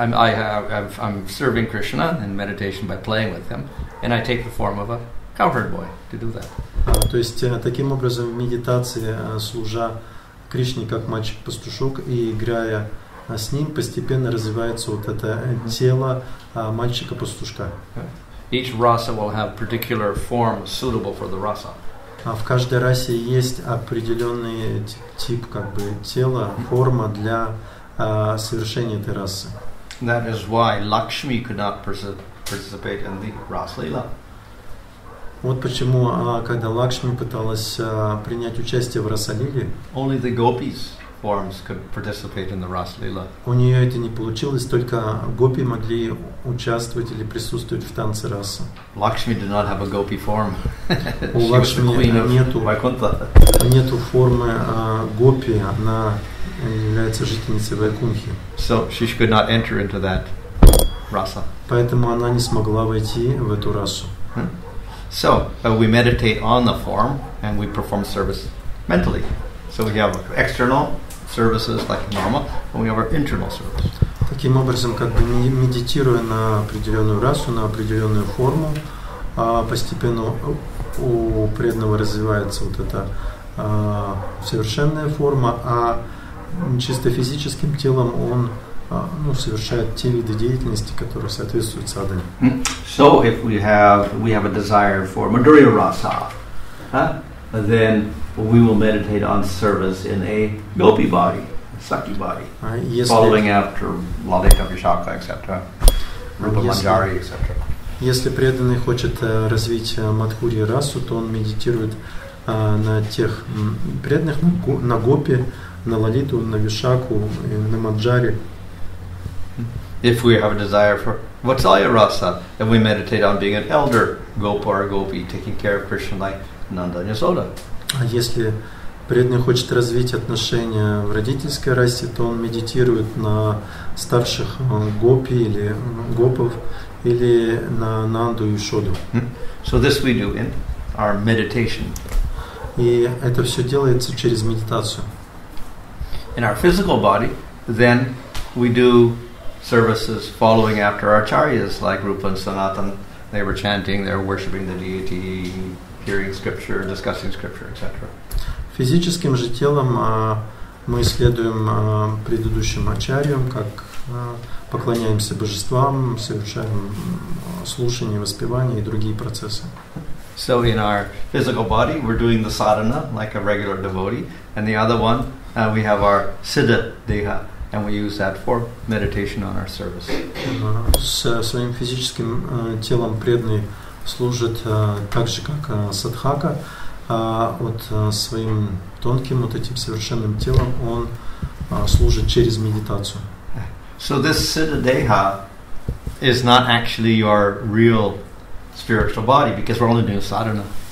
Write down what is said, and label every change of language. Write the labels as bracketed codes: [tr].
[en] I'm serving Krishna in meditation by playing with him, and I take the form of a cowherd boy to do that. [ru] То есть таким образом в медитации, служа Кришне как мальчик-пастушок и играя с ним, постепенно развивается вот это тело мальчика-пастушка. [en] Each rasa will have particular form suitable for the rasa. [ru] В каждой расе есть определенный тип как бы тела, форма для совершения этой расы. [en] That is why Lakshmi could not participate in the Ras Leela. [ru] Вот почему, когда Лакшми пыталась принять участие в Расалиле, [en] only the gopis forms could participate in the Ras Leela. [ru] У нее это не получилось, только гопи могли участвовать или присутствовать в танце раса. [en] Lakshmi did not have a gopi form. [ru] У Лакшми нету формы гопи, она является жительницей Вайкунхи. [en] So she could not enter into that rasa. [ru] Поэтому она не смогла войти в эту расу. [en] So we meditate on the form and we perform service mentally. So we have external services like normal, and we have our internal service. [ru] Таким образом, как бы медитируя на определенную расу, на определенную форму, постепенно у преданного развивается вот эта совершенная форма, а чисто физическим телом он совершает те виды деятельности, которые соответствуют садхане. [en] So if we have a desire for Madhurya Rasa, then we will meditate on service in a gopi body, Sakti body, following after Lalita Vishaka, etc., Rupa Manjari, etc. [ru] Если преданный хочет развить Мадхурьи расу, то он медитирует на тех преданных, на гопи, на Лалиту, на Вишаку, на Манджари. [en] If we have a desire for Vatsalya Rasa, then we meditate on being an elder Gopa or Gopi, taking care of Krishna like Nanda and Yasoda. [ru] А если преданный хочет развить отношения в родительской расе, то он медитирует на старших гопи или гопов, или на Нанду и Шоду. [en] So this we do in our meditation. [ru] И это все делается через медитацию. [en] In our physical body, then we do services following after our acharyas, like Rupa and Sanatan. They were chanting, they were worshipping the deity, hearing scripture, discussing scripture, etc. [ru] Физическим же телом мы следуем предыдущим ачарьям, как поклоняемся божествам, совершаем слушание, воспевание и другие процессы. [en] So in our physical body, we're doing the sadhana like a regular devotee, and the other one, we have our siddha deha, and we use that for meditation on our service. [ru] С своим физическим телом преданный служит так же, как садхака, а вот своим тонким, вот этим совершенным телом он служит через медитацию. [en] So this siddha deha is not actually your real spiritual body, because we're only doing sadhana.